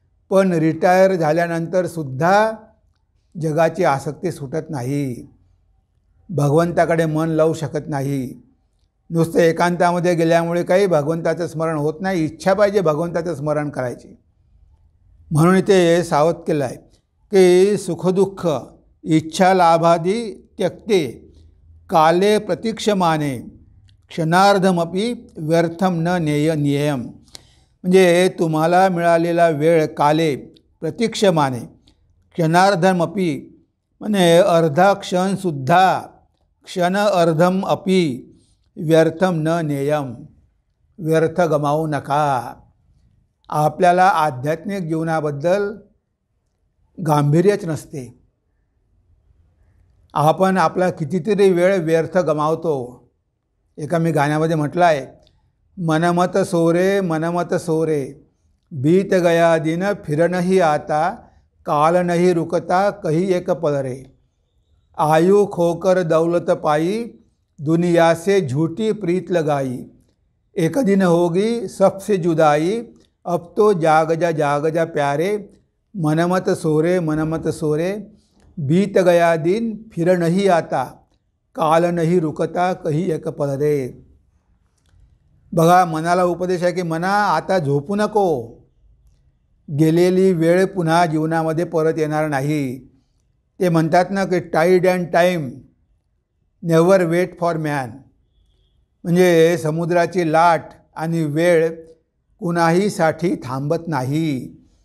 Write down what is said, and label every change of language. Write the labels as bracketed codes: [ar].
[mr] पण रिटायर झाल्यानंतरसुद्धा जगाची आसक्ती सुटत नाही, भगवंताकडे मन लावू शकत नाही. नुसतं एकांतामध्ये गेल्यामुळे काही भगवंताचं स्मरण होत नाही. इच्छा पाहिजे भगवंताचं स्मरण करायची. म्हणून इथे सावध केलं आहे की [sa] सुखदुःख इच्छा लाभादी त्यक्ते काले प्रतीक्षमाने क्षणार्धमपी व्यर्थम न नियम. [mr] म्हणजे तुम्हाला मिळालेला वेळ [sa] काले प्रतीक्षमाने क्षणार्धमपी [mr] म्हणजे अर्धा क्षणसुद्धा [sa] क्षण अर्धम अपी व्यर्थम न नेयम, [mr] व्यर्थ गमावू नका. आपल्याला आध्यात्मिक जीवनाबद्दल गांभीर्यच नसते. आपण आपला कितीतरी वेळ व्यर्थ गमावतो. एका मी गाण्यामध्ये म्हटलं आहे, [hi] मनमत सोरे मनमत सोरे बीत गया दिन फिर नहीं आता काल नहीं रुकता कही एक पल रे. आयु खोकर दौलत पाई दुनिया से झूठी प्रीत लगाई एक दिन होगी सबसे जुदाई अब तो जाग जा प्यारे मनमत सोरे बीत गया दिन फिर नहीं आता काल नहीं रुकता कही एक पल रे. [mr] बघा, मनाला उपदेश आहे की मना आता झोपू नको. गेलेली वेळ पुन्हा जीवनामध्ये परत येणार नाही. ते म्हणतात ना की [en] Tide and time never wait for man. [mr] म्हणजे समुद्राची लाट आणि वेळ कुणाहीसाठी थांबत नाही.